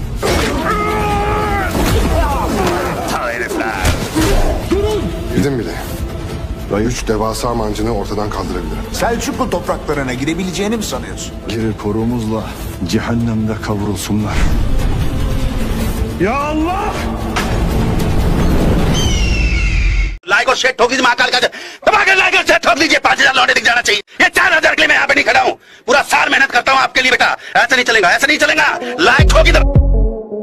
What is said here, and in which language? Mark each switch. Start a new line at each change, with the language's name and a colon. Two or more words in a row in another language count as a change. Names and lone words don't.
Turkish: Bildim bile. Ve 3 devasa mancını ortadan kaldırabilirim. Selçuklu topraklarına girebileceğini mi sanıyorsun? Geri korumuzla cehennemde kavrulsunlar.
Arabic: Ya Allah!
Hindi: लाइक और शेयर ठोक दीजिए महाकाल का दबाकर लाइक और शेयर ठोक दीजिए 5,000 लौटे दिख जाना चाहिए ये 4,000 के लिए मैं यहाँ पे नहीं खड़ा हूँ पूरा साल मेहनत करता हूँ आपके लिए बेटा ऐसा नहीं चलेगा लाइक ठोक इधर